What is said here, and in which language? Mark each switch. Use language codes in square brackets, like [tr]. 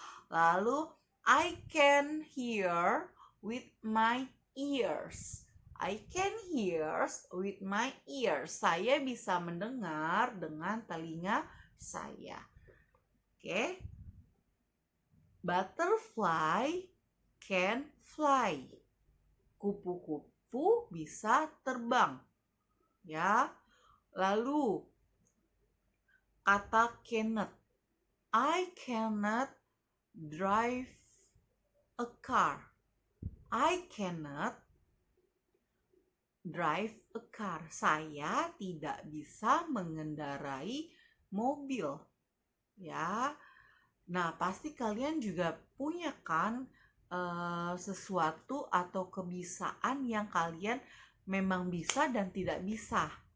[en] Lalu I can hear with my ears. I can hear with my ears. [id] Saya bisa mendengar dengan telinga saya. [en] Oke. Butterfly can fly. [id] Kupu-kupu bisa terbang. Ya. Lalu kata cannot. [en] I cannot drive a car. I cannot drive a car. [id] Saya tidak bisa mengendarai mobil. Ya. Nah, pasti kalian juga punya kan sesuatu atau kebiasaan yang kalian memang bisa dan tidak bisa.